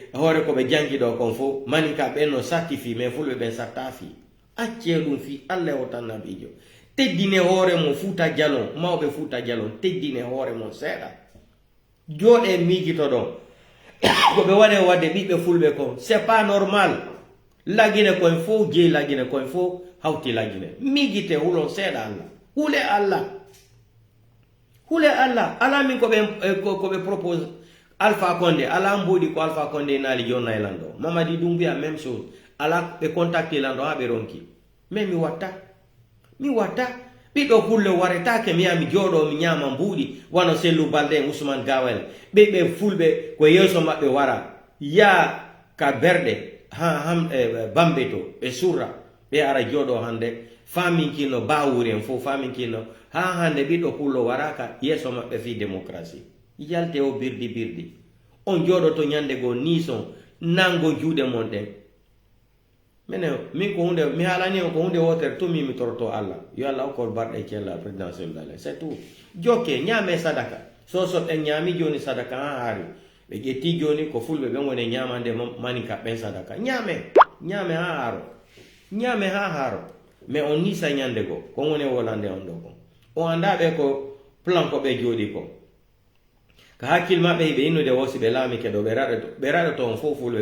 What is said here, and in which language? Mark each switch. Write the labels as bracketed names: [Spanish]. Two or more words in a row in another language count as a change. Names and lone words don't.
[Fula] hoore ko ɓe jangi ɗo kon fof maninka ɓen no sartifi mais fulɓe ɓen sartafi acce ɗum fi Allah o tan nabijo teddine hoore mon Fuuta Jalon mawɓe Fuuta Jalon teddine hoore mon seeɗa jooɗe miijito ɗon ko ɓe waɗe wadde ɓiɓɓe fulɓe ko [French] c'est pas normal [Fula] lagine koye fof jeeyi lagine koye fof hawti lagine miijite hulon seeɗa Allah hule Allah ala min koɓe propose Alpha Condé ala mboɗi ko Alpha Condé naali jonna e lan ɗo Mamadi Doumbouya [French] même chose [Fula] ala ɓe contacté lan ɗo ha ɓe ronki mais mi watta ɓiɗɗo hulle waretake mi yaha mi jooɗo mi ñaama mbuuɗi wano Sellou Balde en Ousmane Gawel ɓe fulɓe ko yeeso maɓɓe wara ya ka berɗe bambe to ɓe surra ɓe ara jooɗo hande faminkino bawuri en fof faminkino ha hande ɓiɗɗo hullo waraka yeeso maɓɓe fi démocratie yalte o birdi on jooɗoto ñande goo nison nango juuɗe mon ɗen minen min ko hunde mi haalani on ko hunde wotere tumi mi toroto Allah yo Allah okkol barɗe cella présidentiel dale [French] c'est tout [Fula] jokke ñaame sadaka so ɓen ñaami joni sadaka ha haari ɓe ƴetti joni ko fulɓe ɓen woni ñamande maninka ɓen sadaka ñaame ha haaro mais on nisa ñande go ko woni wolande on ɗo ko o anda ɓe ko plan ko ɓe jooɗi ko ka hakkil maɓɓe hiɓe innude wosi ɓe laamike ɗo ɓe raɗoto on fof fulɓe